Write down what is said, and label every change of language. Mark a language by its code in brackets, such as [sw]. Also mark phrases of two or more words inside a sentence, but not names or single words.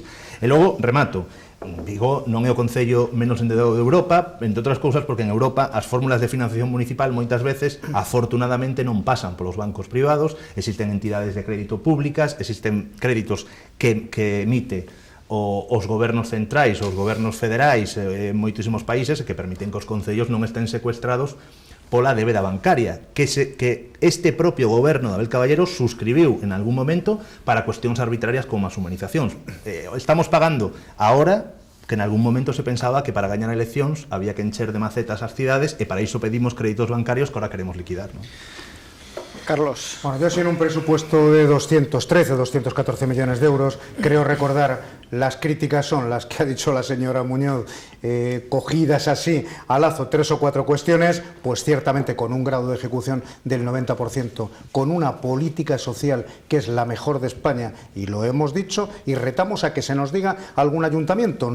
[gl] E logo, remato, Vigo non é o concello menos endeudado de Europa, entre outras cousas porque en Europa as fórmulas de financiación municipal moitas veces, afortunadamente, non pasan polos bancos privados, existen entidades de crédito públicas, existen créditos que emite os gobernos centrais, os gobernos federais en moitísimos países que permiten que os concellos non estén secuestrados pola débeda bancaria que este propio goberno de Abel Caballero suscribiu en algún momento para cuestións arbitrarias como as humanizacións. Estamos pagando ahora que en algún momento se pensaba que para gañar eleccións había que encher de macetas as cidades e para iso pedimos créditos bancarios que ahora queremos liquidar, ¿no? Carlos. [es] Bueno, yo sin un presupuesto de 213 o 214 millones de euros, creo recordar, las críticas son las que ha dicho la señora Muñoz, cogidas así a lazo 3 o 4 cuestiones, pues ciertamente con un grado de ejecución del 90%, con una política social que es la mejor de España, y lo hemos dicho, y retamos a que se nos diga algún ayuntamiento.